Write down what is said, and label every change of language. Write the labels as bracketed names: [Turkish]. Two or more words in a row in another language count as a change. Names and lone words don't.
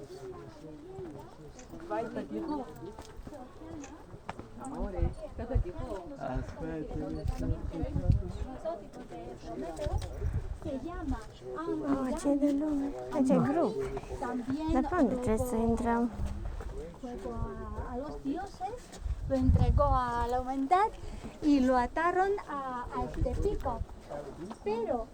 [Romanian] Oh, ce de lume. Aici e grup. Dar pe unde trebuie să intrăm? [Spanish] Juego a los dioses, lo entregó a la humanidad y lo ataron a este pico. Pero